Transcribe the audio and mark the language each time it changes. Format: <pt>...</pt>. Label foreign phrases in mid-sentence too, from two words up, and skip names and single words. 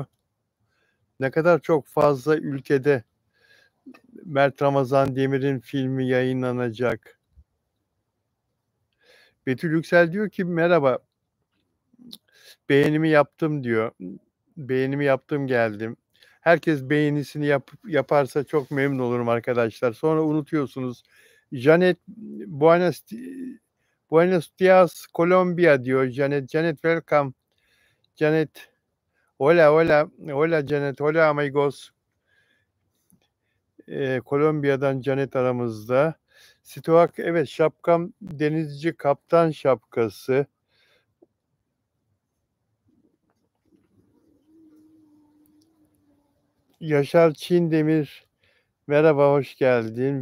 <tr>Ne kadar çok fazla ülkede Mert Ramazan Demir'in filmi yayınlanacak. Betül Yüksel diyor ki merhaba, beğenimi yaptım diyor. Beğenimi yaptım geldim. Herkes beğenisini yaparsa çok memnun olurum arkadaşlar. Sonra unutuyorsunuz. Janet</tr> <es>Buenos Dias</es> <tr>Colombia diyor.</tr> <en>Janet welcome.</en> <es>Janet hola hola hola Janet hola amigos.</es> <tr>Kolombiya'dan Janet aramızda. Stoak evet şapkam denizci kaptan şapkası. Yaşar Çindemir merhaba hoş geldin.</tr>